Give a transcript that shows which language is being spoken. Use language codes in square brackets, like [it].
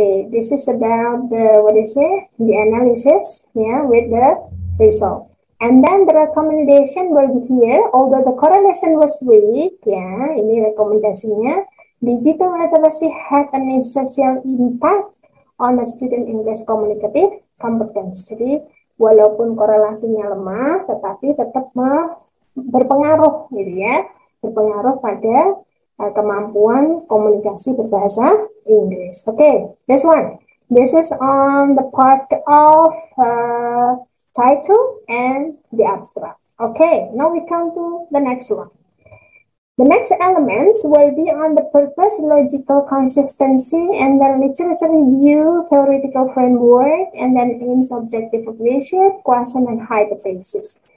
[en] This is about the the analysis, with the result. And then the recommendation will be here. Although the correlation was weak, [id] ini rekomendasinya. [en] Digital literacy had an essential impact on the student English communicative competence. [id] Jadi walaupun korelasinya lemah, tetapi tetap berpengaruh, berpengaruh pada kemampuan komunikasi berbahasa Inggris. [en] This one. This is on the part of title and the abstract. Now we come to the next one. The next elements will be on the purpose, logical consistency, and then literature review, theoretical framework, and then aims, objective evaluation, question, and hypothesis.